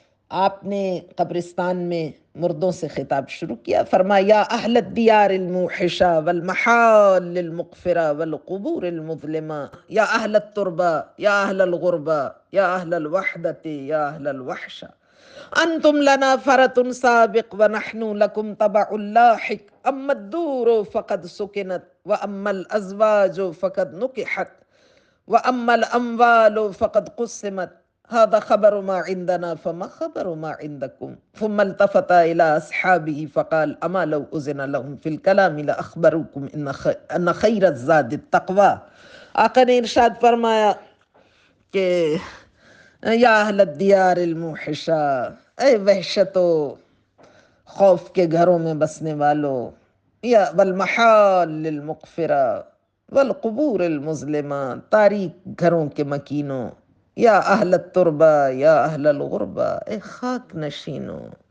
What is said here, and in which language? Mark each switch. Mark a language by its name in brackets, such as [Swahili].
[Urdu] آپ نے قبرستان میں مردوں سے خطاب شروع کیا، فرمایا [Arabic] یا اہل الدیار الموحشہ والمحال المقفرہ والقبور المظلمہ، یا اہل التربہ، یا اہل الغربہ، یا اہل الوحدۃ، یا اہل الوحشہ، انتم لنا فرط سابق ونحن لکم تبع لاحق، اما الدور فقد سکنت واما الازواج فقد نکحت واما الاموال فقد قسمت هذا خبر ما عندنا فما خبر ما عندكم ثم التفت إلى أصحابه فقال أما لو أذن لهم في الكلام لأخبروكم أن خير الزاد التقوى. [Urdu] آقا نے ارشاد فرمایا کہ [Arabic] یا اہل الدیار الموحشہ، [Urdu] اے وحشت و خوف کے گھروں میں بسنے والوں، [Arabic] یا والمحال للمغفرہ والقبور المظلمہ، [Urdu] تاریک گھروں کے مکینوں، [Arabic] یا اہل التربہ یا اہل الغربہ، [Urdu] اے خاک نشینوں،